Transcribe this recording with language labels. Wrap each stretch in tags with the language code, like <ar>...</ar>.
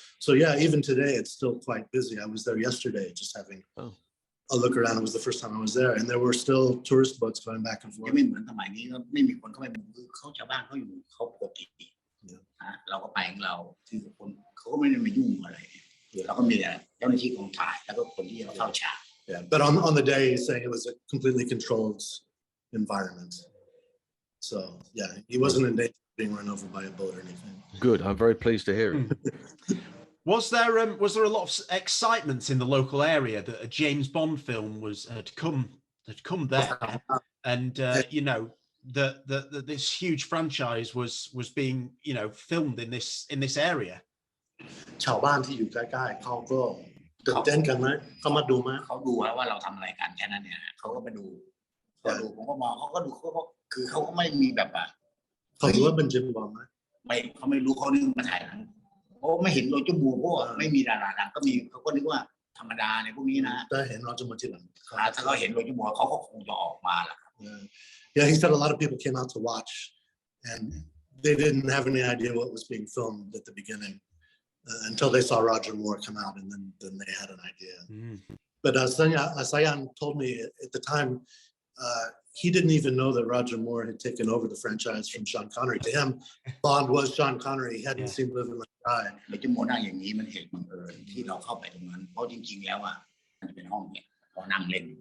<en>So yeah, even today it's still quite busy. I was there yesterday just having a look around. It was the first time I was there, and there were still tourist boats going back and forth.</en> <th>ไม่เหมือนสมัยนี้ไม่มีคนเข้าไปเขาชาวบ้านเขาอยู่เขาปกติเราก็ไปของเราที่คนเขาก็ไม่ได้มายุ่งอะไรเราก็มีแต่เจ้าหน้าที่กองถ่ายแล้วก็คนที่เข้าฉาก</th> <en>Yeah, but on the day he's saying it was a completely controlled environment. So yeah, he wasn't in danger of being run over by a boat or anything. Good. I'm very pleased to hear it. Was there a lot of excitement in the local area that a James Bond film had come there, and you know that this huge franchise was being filmed in this area?</en> <th>ชาวบ้านที่อยู่ใกล้ๆเขาก็ตื่นเต้นกันไหมเขามาดูไหม เขาดูว่าเราทำอะไรกันแค่นั้นเนี่ยเขาก็มาดูผมก็มองเขาก็ดูเขาก็คือเขาก็ไม่มีแบบว่า เขารู้ว่าเป็นเจมส์บอนด์ไหม ไม่เขาไม่รู้เขานึกมาถ่ายหนังเพราะไม่เห็นโรเจอร์มูร์เพราะไม่มีดาราดังก็มีเขาก็นึกว่าธรรมดาในพวกนี้นะ แต่เห็นโรเจอร์มูร์ทีหลัง ถ้าเขาเห็นโรเจอร์มูร์เขาก็คงจะออกมาล่ะ</th> <en>Yeah, he said a lot of people came out to watch, and they didn't have any idea what was being filmed at the beginning until they saw Roger Moore come out, and then they had an idea. But Sayun told me at the time he didn't even know that Roger Moore had taken over the franchise from Sean Connery. To him, Bond was Sean Connery. He hadn't seen Live and Let Die.</en> <th>โรเจอร์มูร์นั่งอย่างนี้มันเหตุบังเอิญที่เราเข้าไปตรงนั้นเพราะจริงๆแล้วอ่ะมันจะเป็นห้องเนี่ยเขานั่งเล่น</th>